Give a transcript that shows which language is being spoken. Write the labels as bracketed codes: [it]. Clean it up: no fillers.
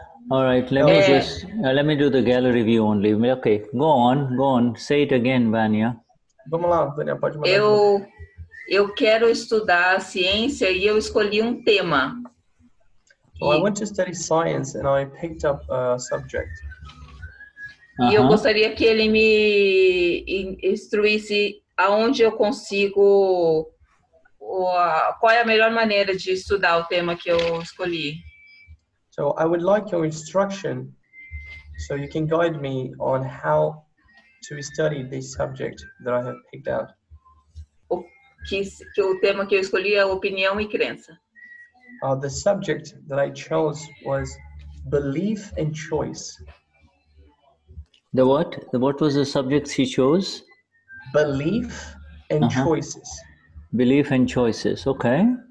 [en] All right, let me do the gallery view only. Okay, go on. Say it again, Vanya. [pt] Vamos lá, Vânia, pode mandar. Eu quero estudar a ciência e eu escolhi um tema. [en] So I want to study science and I picked up a subject. [pt] E eu gostaria que ele me instruísse aonde eu consigo, qual é a melhor maneira de estudar o tema que eu escolhi. [en] So I would like your instruction so you can guide me on how to study this subject that I have picked out. [pt] Que o tema que eu escolhi é opinião e crença. [en] The subject that I chose was belief and choice. The what? What was the subject she chose? Belief and choices. Belief and choices. Okay.